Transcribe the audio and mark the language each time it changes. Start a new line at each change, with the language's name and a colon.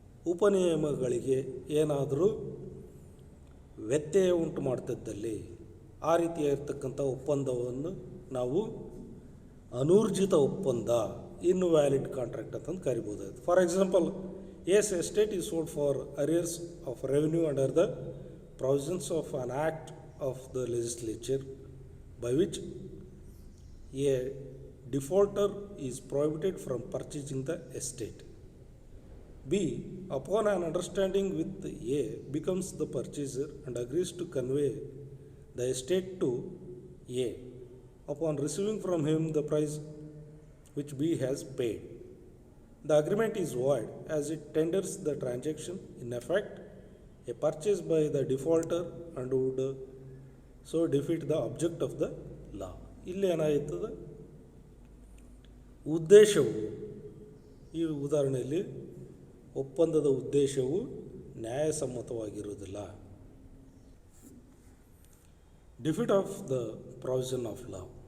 Kannada: ಉಪನಿಯಮಗಳಿಗೆ ಏನಾದರೂ ವ್ಯತ್ಯಯ ಉಂಟು ಮಾಡ್ತಿದ್ದಲ್ಲಿ ಆ ರೀತಿಯಾಗಿರ್ತಕ್ಕಂಥ ಒಪ್ಪಂದವನ್ನು ನಾವು ಅನೂರ್ಜಿತ ಒಪ್ಪಂದ, ಇನ್ವ್ಯಾಲಿಡ್ ಕಾಂಟ್ರಾಕ್ಟ್ ಅಂತಂದು ಕರಿಬೋದಾಯ್ತು.
English: For example, A's estate is sold for arrears of revenue under the provisions of an act of the legislature by which a defaulter is prohibited from purchasing the estate. B, upon an understanding with A, becomes the purchaser and agrees to convey the estate to A upon receiving from him the price which B has paid. The agreement is void as it tenders the transaction in effect a purchase by the defaulter and would so defeat the object of the law.
Kannada: ಇಲ್ಲಿ ಏನಾಗುತ್ತದೆ, ಉದ್ದೇಶವು, ಈ ಉದಾಹರಣೆಯಲ್ಲಿ ಒಪ್ಪಂದದ ಉದ್ದೇಶವು ನ್ಯಾಯಸಮ್ಮತವಾಗಿರುವುದಿಲ್ಲ.
English: Defeat of the provision of law.